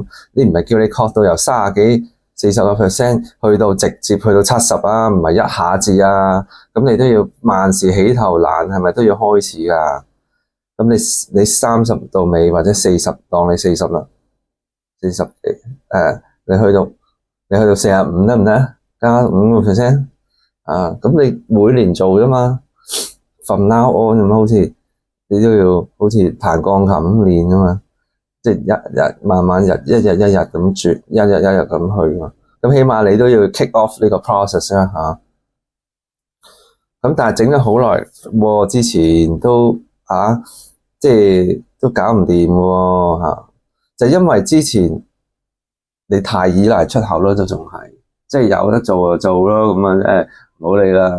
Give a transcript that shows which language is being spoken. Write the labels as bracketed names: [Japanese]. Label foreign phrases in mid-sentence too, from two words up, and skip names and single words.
[Cantonese] 你唔係叫你擴到由30幾40% 去到直接去到70唔係一下子咁你都要萬事起頭難，係咪都要開始㗎？咁你30到尾或者40，當你40啦，40幾你去到45得唔得？加5%， 咁你每年做啫嘛 ， [English] from now on [Cantonese] 咁好似你都要好似彈鋼琴咁練啊嘛，即係一日慢慢一日咁轉，一日咁去嘛。咁起碼你都要 [English] kick off [Cantonese] 呢個 process 啦嚇。咁但係整咗好耐喎，之前都即係都搞唔掂喎嚇，就因為之前你太依賴出口咯，都仲係即係有得做就做咯，咁唔好理啦。